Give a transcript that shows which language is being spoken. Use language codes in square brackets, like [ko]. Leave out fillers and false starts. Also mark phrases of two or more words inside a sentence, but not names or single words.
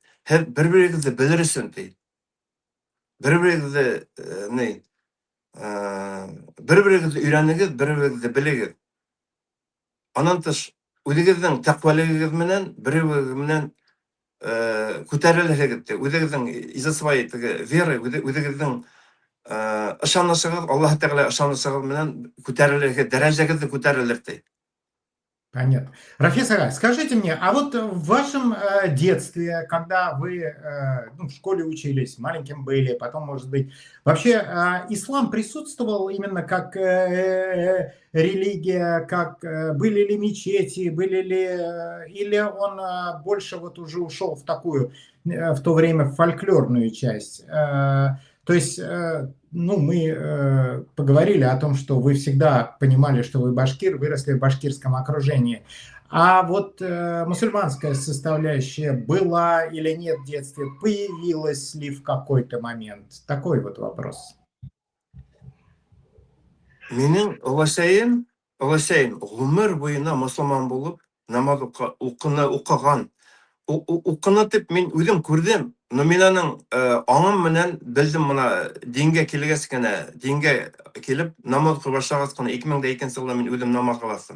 [ba] Һәм бер-берегезне белер өчен ди. Бер-берегезне бер-берегезне өйрәнегез, бер-берегезне белегез. Аннан тыш, үзегезнең тәкъвалыгыз менән, берегез менән күтәрелегез ди. [ru] Үзегезнең из-за своей веры, [ba] үзегезнең ышанышыгыз, Аллаһ Тәгалә ышанышыгыз менән күтәрелегез, дәрәҗәгезне күтәрелер ди. [ru] Понятно. Рафис ага, скажите мне, а вот в вашем детстве, когда вы в школе учились, маленьким были, потом, может быть, вообще ислам присутствовал именно как религия, как были ли мечети, были ли, или он больше вот уже ушел в такую, в то время, фольклорную часть? То есть, мы поговорили о том, что вы всегда понимали, что вы башкир, выросли в башкирском окружении. А вот мусульманская составляющая была или нет в детстве, появилась ли в какой-то момент? Такой вот вопрос. [ba] Минем оласайым гомер буена мусламан булып, намаз укыган. Укыны дип мин үзем күрдем, но мин аның аңым менән белдем моны дингә килгәс кенә, дингә килеп намаз укый башлагач кына 2002 елда мин үзем намазга бастым.